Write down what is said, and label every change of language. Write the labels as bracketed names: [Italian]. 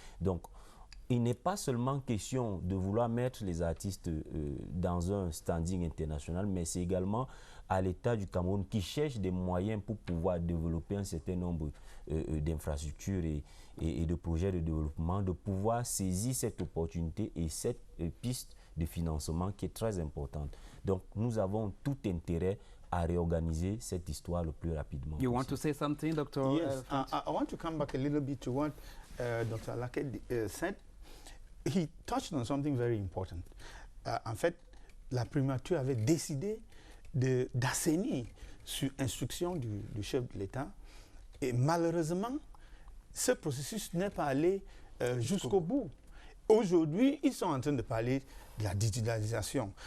[French] Donc il n'est pas seulement question de vouloir mettre les artistes dans un standing international, mais c'est également à l'État du Cameroun qui cherche des moyens pour pouvoir développer un certain nombre d'infrastructures et de projets de développement, de pouvoir saisir cette opportunité et cette piste de financement qui est très importante. Donc nous avons tout intérêt à réorganiser cette histoire le plus rapidement. [English] You want to say something, Dr. Yes, I want to come back a little bit to what Dr. Laké said. He touched on something very important. [French] En fait, la primature avait décidé d'assainir sur instruction du chef de l'État. Et malheureusement, ce processus n'est pas allé jusqu'au bout. Aujourd'hui, ils sont en train de parler de la digitalisation.